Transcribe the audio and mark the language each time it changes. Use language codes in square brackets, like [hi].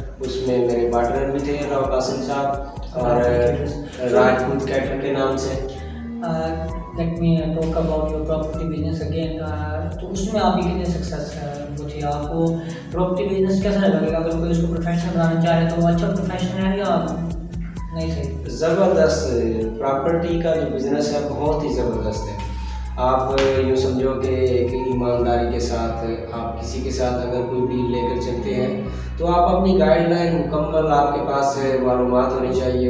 [ur] اس میں میرے پارٹنر بھی تھے راؤ قاسم صاحب اور راجپوت کیٹر کے نام سے. [en] Let me talk about your property business again. [ur] تو اس میں آپ کی کتنے سکسیس وہ تھی, آپ کو پراپرٹی بزنس کیسا لگے گا؟ اگر کوئی اس کو پروفیشنل بنانا چاہے تو وہ اچھا پروفیشن ہے یا نہیں صحیح؟ زبردست. پراپرٹی کا جو بزنس ہے بہت ہی زبردست ہے. آپ یوں سمجھو کہ ایک ایمانداری کے ساتھ آپ کسی کے ساتھ اگر کوئی ڈیل لے کر چلتے ہیں تو آپ اپنی گائیڈ لائن مکمل آپ کے پاس معلومات ہونی چاہیے.